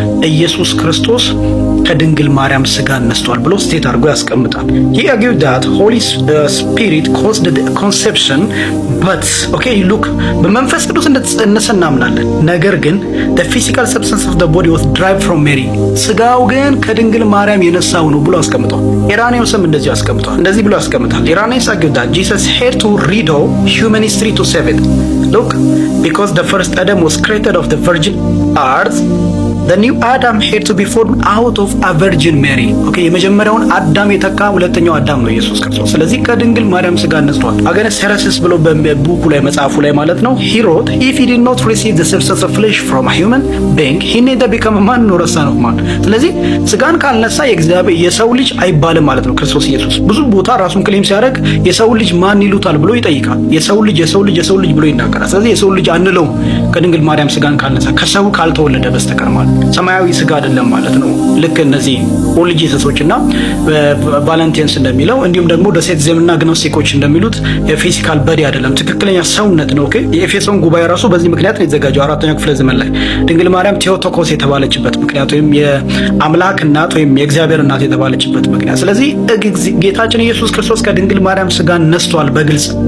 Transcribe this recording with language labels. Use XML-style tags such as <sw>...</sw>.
<am>ኢየሱስ ክርስቶስ ከድንግል ማርያም ስጋ ነስቷል ብሎ ስቴት አድርጎ ያስቀምጣል።</am> <en>he argued that holy spirit caused the conception but okay look</en> <am>በመንፈስ ቅዱስ እንደተጸነሰ እናምናለን። ነገር ግን</am> <en>the physical substance of the body was derived from Mary</en> <am>ስጋው ግን ከድንግል ማርያም የነሳው ነው ብሎ አስቀምጧል። ኢራኒዮስም እንደዚህ አስቀምጧል። እንደዚህ ብሎ ያስቀምጣል። ኢራኒዮስ</am> <en>argued that Jesus had to redo human history to save it. Look, because the first Adam was created of the virgin earth, the new Adam had to be formed out of a virgin Mary. Okay,</en> <am>የመጀመሪያውን አዳም የተካ ሁለተኛው አዳም ነው ኢየሱስ ክርስቶስ። ስለዚህ ከድንግል ማርያም ስጋ ነስቷል። አገነ ሴረሲስ ብሎ በቡኩ ላይ መጽሐፉ ላይ ማለት ነው</am> <en>he wrote if he did not receive the substance of flesh from a human being he neither become a man nor a son of man.</en> <am>ስለዚህ ስጋን ካልነሳ የእግዚአብሔር የሰው ልጅ አይባልም ማለት ነው ክርስቶስ ኢየሱስ። ብዙ ቦታ ራሱን ክሌም ሲያደርግ የሰው ልጅ ማን ይሉታል ብሎ ይጠይቃል። የሰው ልጅ ብሎ ይናገራል። ስለዚህ የሰው ልጅ አንለውም ከድንግል ማርያም ስጋን ካልነሳ ከሰው ካልተወለደ በስተቀር ማለት ሰማያዊ ስጋ አይደለም ማለት ነው። ልክ እነዚህ ኦል ጂሰሶችና ቫለንቲንስ እንደሚለው እንዲሁም ደግሞ ዶሴቲዝምና ግኖስቲኮች እንደሚሉት የፊዚካል በዲ አይደለም፣ ትክክለኛ ሰውነት ነው። ኦኬ የኤፌሶን ጉባኤ ራሱ በዚህ ምክንያት ነው የተዘጋጀው። 4ኛው ክፍለ ዘመን ላይ ድንግል ማርያም ቴዎቶኮስ የተባለችበት ምክንያት ወይም የአምላክ እናት ወይም የእግዚአብሔር እናት የተባለችበት ምክንያት። ስለዚህ ጌታችን ኢየሱስ ክርስቶስ ከድንግል ማርያም ስጋን ነስቷል። በግልጽ</am>